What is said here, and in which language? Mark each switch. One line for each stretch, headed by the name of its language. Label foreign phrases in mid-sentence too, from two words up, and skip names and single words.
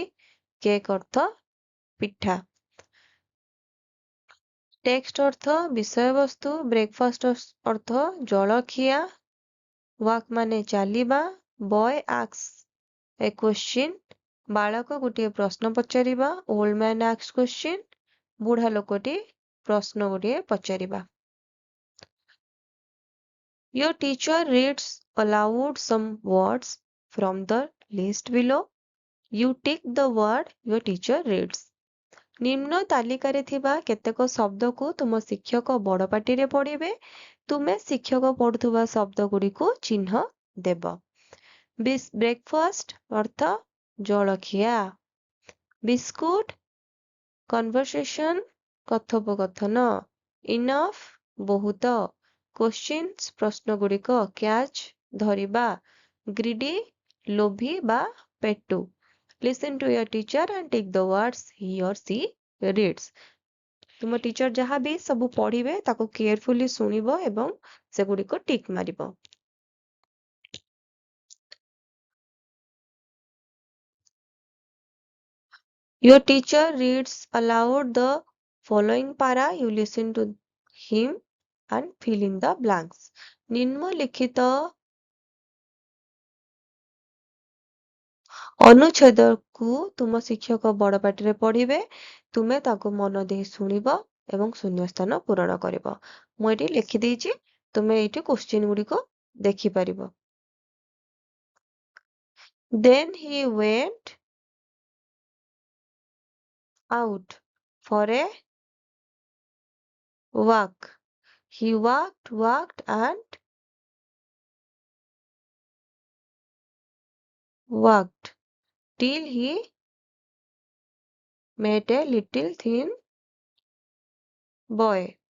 Odia: କେକ୍ ଅର୍ଥ ପିଠା। ଟେକ୍ସଟ ଅର୍ଥ ବିଷୟବସ୍ତୁ। ବ୍ରେକଫାଷ୍ଟ ଅର୍ଥ ଜଳଖିଆ। ୱାକ୍ ମାନେ ଚାଲିବା।
English: boy asks a question.
Odia: ବାଳକ ଗୋଟିଏ ପ୍ରଶ୍ନ ପଚାରିବା।
English: old man asks question.
Odia: ବୁଢା ଲୋକଟି ପ୍ରଶ୍ନ ଗୋଟିଏ ପଚାରିବା।
English: Your teacher reads aloud some words from the list below. You tick the word your teacher reads.
Odia: ନିମ୍ନ ତାଲିକାରେ ଥିବା କେତେକ ଶବ୍ଦକୁ ତୁମ ଶିକ୍ଷକ ବଡ଼ ପାଟିରେ ପଢ଼ିବେ। ତୁମେ ଶିକ୍ଷକ ପଢ଼ୁଥିବା ଶବ୍ଦଗୁଡ଼ିକୁ ଚିହ୍ନ ଦେବ। ବ୍ରେକଫାଷ୍ଟ ଅର୍ଥ ଜଳଖିଆ।
English: biscuit conversation
Odia: କଥୋପକଥନ। ଇନଫ୍ ବହୁତ। କ୍ୱେଶ୍ଚିନ୍ସ ପ୍ରଶ୍ନଗୁଡ଼ିକ। କ୍ୟାଚ୍ ଧରିବା। ଗ୍ରିଡି ଲୋଭୀ ବା ପେଟୁ।
English: Listen to your teacher and tick the words he or she reads.
Odia: ତୁମ ଟିଚର ଯାହା ବି ସବୁ ପଢିବେ ତାକୁ କେୟାରଫୁଲି ଶୁଣିବ ଏବଂ ସେଗୁଡ଼ିକ ଟିକ୍ ମାରିବ।
English: Your teacher reads aloud the following para. You listen to him and fill in the blanks.
Odia: ନିମ୍ନଲିଖିତ ଅନୁଚ୍ଛେଦକୁ ତୁମ ଶିକ୍ଷକ ବଡ଼ ପାଟିରେ ପଢ଼ିବେ। ତୁମେ ତାକୁ ମନ ଦେଇ ଶୁଣିବ ଏବଂ ଶୂନ୍ୟସ୍ଥାନ ପୂରଣ କରିବ। ମୁଁ ଏଠି ଲେଖିଦେଇଛି। ତୁମେ ଏଇଠି କ୍ୱେଶ୍ଚିନ୍ ଗୁଡ଼ିକ ଦେଖିପାରିବ।
English: Then he went out for a walk. He walked and walked till he met a little thin boy.